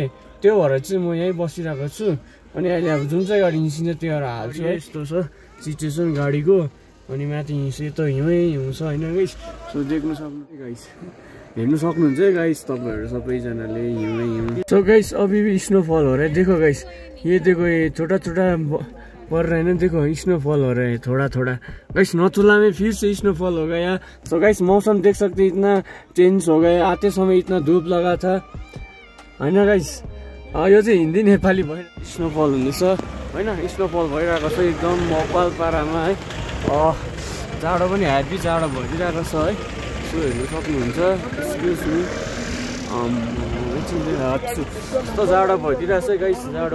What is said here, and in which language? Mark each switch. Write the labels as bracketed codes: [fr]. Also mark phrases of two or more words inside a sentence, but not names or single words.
[ne] त्यो भएर चाहिँ म यहीँ बसिरहेको छु। अनि अहिले अब जुन चाहिँ गाडी निस्किन्छ त्यो हाल्छु है। यस्तो छ सिचुएसन गाडीको। अनि माथि सेतो हिउँ छ होइन गाइस। सो देख्नु सक्नुहुन्छ गाइस, हेर्नु सक्नुहुन्छ है गाइस तपाईँहरू सबैजनाले हिउँ। [en] so guys [hi] अभी भी स्नोफॉल हो रहा है, देखो गाइस। ये देखो ये छोटा छोटा पड़ रहा है ना, देखो स्नोफॉल हो रहा है थोड़ा थोड़ा गाइस। नथुला में फिर से स्नोफॉल हो गया। [en] so guys [hi] मौसम देख सकते इतना चेंज हो गया। आते समय इतना धूप लगा था होइन गाइस। [ne] यो चाहिँ हिन्दी नेपाली भयो। स्नोफल हुँदैछ होइन, स्नोफल भइरहेको छ एकदम मकवाल पारामा है। जाडो पनि हेभी जाडो भइदिरहेको छ है। सो हेर्नु सक्नुहुन्छ। [en] excuse me, [ne] यस्तो जाडो भइदिरहेको छ गाइस, जाडो।